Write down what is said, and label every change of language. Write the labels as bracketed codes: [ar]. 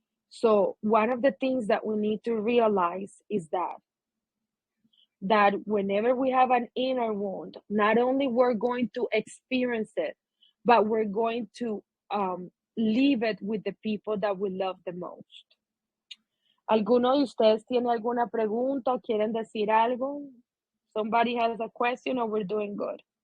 [en] So one of the things that we need to realize is that whenever we have an inner wound, not only we're going to experience it, but we're going to leave it with the people that we love the most. [es] ¿Alguno de ustedes tiene alguna pregunta o quieren decir algo? [en] Somebody has a question or we're doing good?